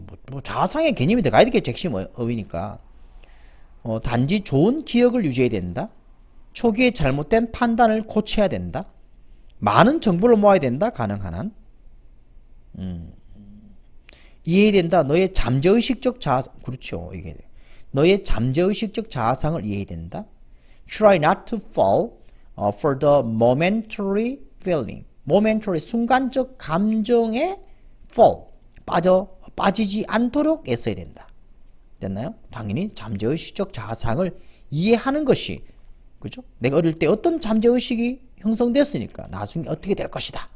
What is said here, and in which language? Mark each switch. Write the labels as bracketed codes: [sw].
[ko] 뭐 자아상의 개념이 들어가야 되겠죠. 핵심 어휘니까. 단지 좋은 기억을 유지해야 된다. 초기에 잘못된 판단을 고쳐야 된다. 많은 정보를 모아야 된다. 가능한 한. 이해해야 된다. 너의 잠재의식적 자아상. 그렇죠. 이게 너의 잠재의식적 자아상을 이해해야 된다. [en] Try not to fall for the momentary feeling. [ko] momentary 순간적 감정에 fall 빠지지 않도록 애써야 된다. 됐나요? 당연히 잠재의식적 자아상을 이해하는 것이 그죠? 내가 어릴 때 어떤 잠재의식이 형성됐으니까 나중에 어떻게 될 것이다.